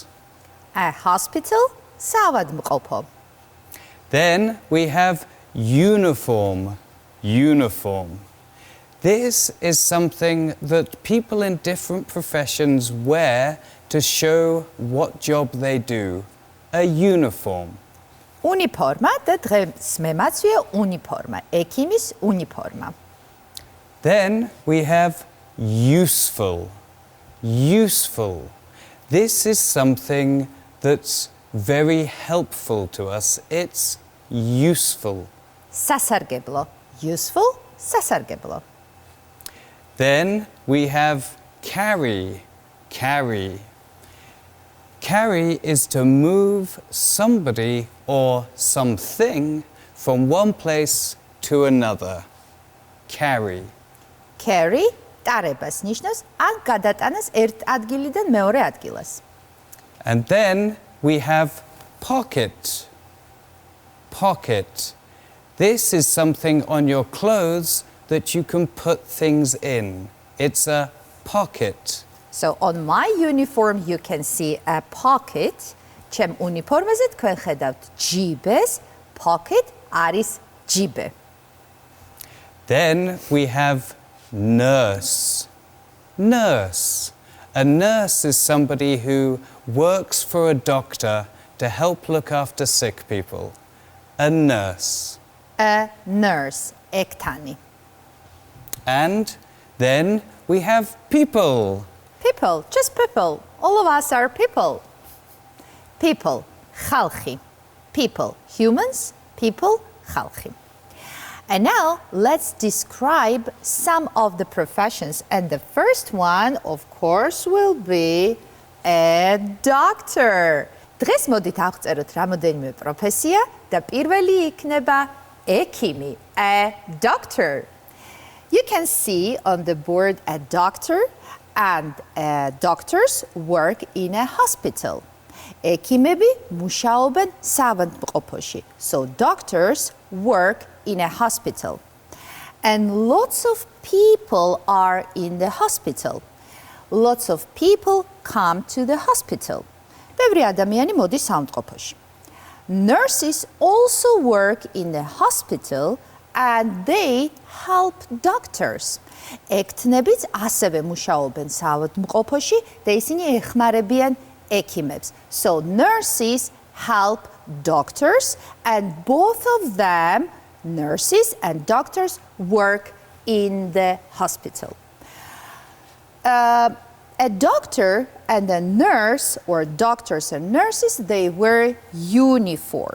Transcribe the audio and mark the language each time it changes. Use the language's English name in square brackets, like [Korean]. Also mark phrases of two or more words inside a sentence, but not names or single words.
[English] A hospital. საავადმყოფო. Then we have uniform. Uniform. This is something that people in different professions wear to show what job they do. A uniform. [Georgian] უნიფორმა და დღეს მე მაცვია უნიფორმა. ექიმის უნიფორმა. [English] Then we have useful. Useful. This is something that's very helpful to us. It's useful. [Georgian] სასარგებლო. Useful. სასარგებლო. [English] Then we have carry. Carry. Carry is to move somebody or something from one place to another. Carry. Carry. [Georgian] ტარებას ნიშნავს ან გადატანას ერთ ადგილიდან მეორე ადგილას. [English] And then we have pocket. Pocket. This is something on your clothes that you can put things in. It's a pocket. So on my uniform you can see a pocket. [Georgian] ჩემ უნიფორმაზე თქვენ ხედავთ ჯიბეს. Pocket არის ჯიბე. [English] Then we have nurse. Nurse. A nurse is somebody who works for a doctor to help look after sick people. A nurse. A nurse. ექთანი. And then we have people. People. Just people. All of us are people. People. ხალხი. People. Humans. People. ხალხი. And now let's describe some of the professions. And the first one, of course, will be a doctor. [Georgian] დღეს მოდით აღწეროთ რამოდენიმე პროფესია და პირველი იქნება ექიმი, [English] a doctor. You can see on the board a doctor and doctors work in a hospital. [Georgian] ექიმები მუშაობენ საავადმყოფოში. [English] So doctors work in a hospital. And lots of people are in the hospital. Lots of people come to the hospital. [Georgian] ბევრი ადამიანი მოდის საავადმყოფოში. [English] Nurses also work in the hospital and they help doctors. [Georgian] ექთნებიც ასევე მუშაობენ საავადმყოფოში და ისინი ეხმარებიან ექიმებს. [English] So nurses help doctors and both of them, nurses and doctors, work in the hospital. A doctor and a nurse, or doctors and nurses, they wear uniform.